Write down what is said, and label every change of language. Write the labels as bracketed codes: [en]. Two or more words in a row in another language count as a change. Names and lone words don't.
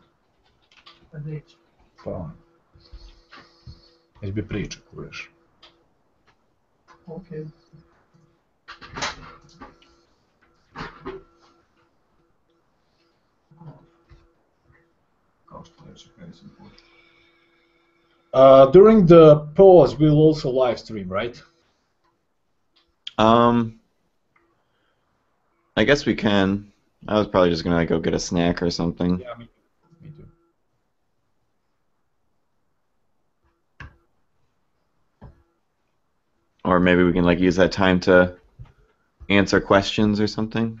[sr] Pa neće. Pa neće biti priča, kuriš. Ok. Kao što reče Harrison Ford. [en] During the pause, we'll also live stream, right? I guess we can. I was probably just gonna like, go get a snack or something. Yeah, me too. Or maybe we can like use that time to answer questions or something.